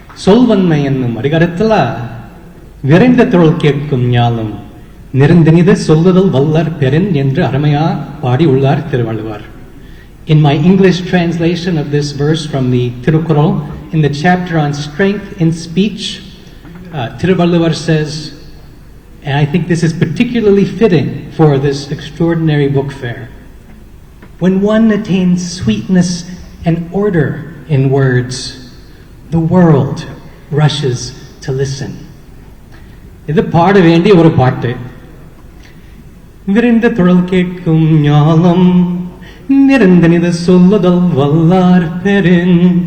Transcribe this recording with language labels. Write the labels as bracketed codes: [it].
[ta] சொல்வன்மை என்னும் அதிகாரத்துல விரைந்த தொழில் கேட்கும் ஞானம் நெருந்தினிது சொல்லுதல் வல்லார் பெறின் என்று அருமையா பாடி உள்ளார் Thiruvalluvar. [en] In my English translation of this verse from the Tirukkural, in the chapter on strength in speech, Thiruvalluvar says, and I think this is particularly fitting for this extraordinary book fair, when one attains sweetness and order in words, the world rushes to listen. [ta] இது பாட வேண்டிய ஒரு பாட்டு. விரைந்த தொழில் கேட்கும் ஞானம் நிறந்தனிது சொல்லுதல் வல்லார் பெறின்.